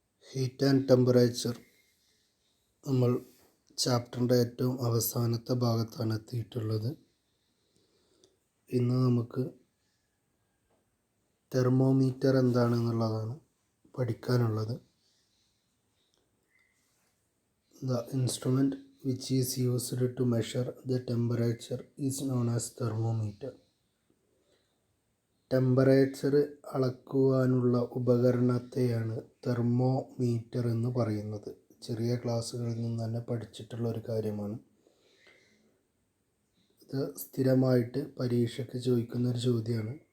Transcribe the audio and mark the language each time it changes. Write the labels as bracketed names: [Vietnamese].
[Malayalam] Heat and temperature നമ്മൾ ചാപ്റ്ററിൻ്റെ ഏറ്റവും അവസാനത്തെ ഭാഗത്താണ് എത്തിയിട്ടുള്ളത്. ഇന്ന് നമുക്ക് തെർമോമീറ്റർ എന്താണെന്നുള്ളതാണ് പഠിക്കാനുള്ളത്. [English] The instrument which is used to measure the temperature is known as thermometer. [Malayalam] Temperature അളക്കുവാനുള്ള ഉപകരണത്തെയാണ് thermometer എന്ന് പറയുന്നത്. ചെറിയ ക്ലാസ്സുകളിൽ നിന്ന് തന്നെ പഠിച്ചിട്ടുള്ള ഒരു കാര്യമാണ്. ഇത് സ്ഥിരമായിട്ട് പരീക്ഷയ്ക്ക് ചോദിക്കുന്ന ഒരു ചോദ്യമാണ്.